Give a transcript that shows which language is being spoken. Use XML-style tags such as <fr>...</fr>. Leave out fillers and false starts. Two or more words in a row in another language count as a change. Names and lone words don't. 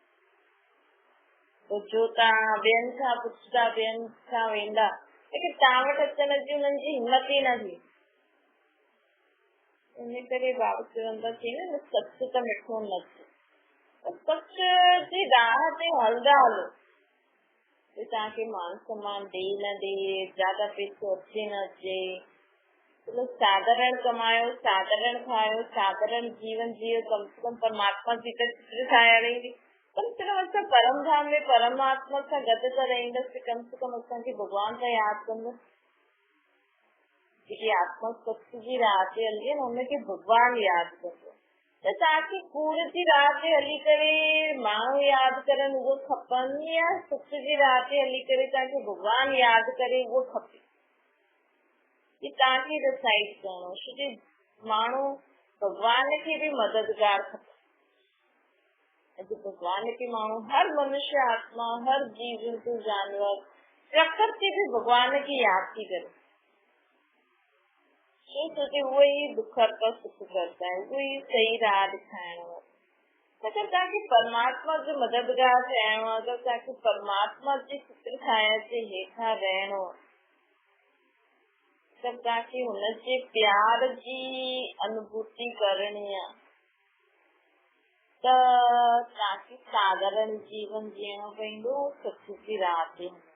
<sd>जो तव्हां ॿियनि खां पुछंदा, ॿियनि खां वेंदा, लेकिन तव्हां वटि अचण जी हुननि जी हिमत ई न थी। इन करे बाबा चवंदा थी न, सच त मिठो न थिए, सच जी राह ते हलंदा हलो, तव्हांखे मान सम्मान ॾे न ॾे, ज्यादा पैसो अचे न अचे, साधारण कमायो, साधारण खायो, साधारण जीवन जियो, कम से कम परमात्मा जी त चित्र ठाहे रही, कम से कम असां परम धाम में परमात्मा सां गॾु त रहंदसि, कम से कम असांखे भॻवान सां यादि कंदसि। जेकी आत्मा सत्य जी राह ते हली आहे न, हुनखे भॻवान यादि कंदो। त तव्हांखे कूड़ जी राह ते हली करे माण्हू यादि करनि उहो खपनि, या सच जी राह ते हली करे तव्हांखे भॻवान यादि करे उहो खपे, कि तव्हांखे डिसाइड करणो। छोकी माण्हू भॻवान खे बि मददगार खपे। अॼु भॻवान खे माण्हू, हर मनुष्य आत्मा, हर जीव जंतु जानवर प्रकृति बि भॻवान खे यादि थी करे, छोकी उहो ई</sd> <hi>दुख का सुख करता है,</hi> <sd>उहो ई सही राह ॾेखारणो आहे। अगरि तव्हांखे परमात्मा जो मददगार थियणो आहे, अगरि तव्हांखे परमात्मा जी चित्र छाया जे हेठां रहणो आहे, अगरि तव्हांखे हुनजे प्यार जी अनुभूति करणी आहे, त तव्हांखे साधारण जीवन जीअणो पवंदो, सच जी राह ते।</sd>